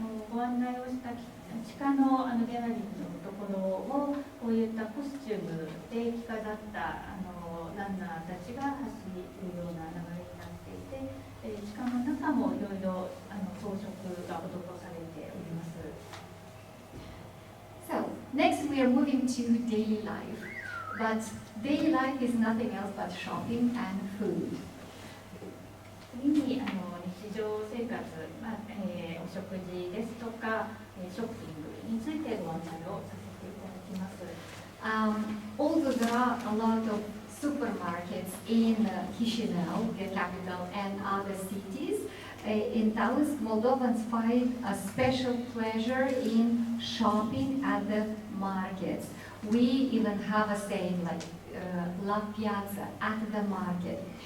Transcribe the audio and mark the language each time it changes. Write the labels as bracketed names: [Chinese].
[Japanese] ご案内をした地下のギャラリーのところをこういったコスチュームで着飾ったランナーたちが走るような流れになっていて、地下の中もいろいろ装飾が施されております。 [English] So next we are moving to daily life, but daily life is nothing else but shopping and food. [Japanese] 次に日常生活、お食事ですとかショッピングについてご案内をさせていただきます。 [English] Although there are a lot of supermarkets in Chisinau, the capital, and other cities, in towns, Moldovans find a special pleasure in shopping at the markets. We even have a saying like La Piazza, at the market.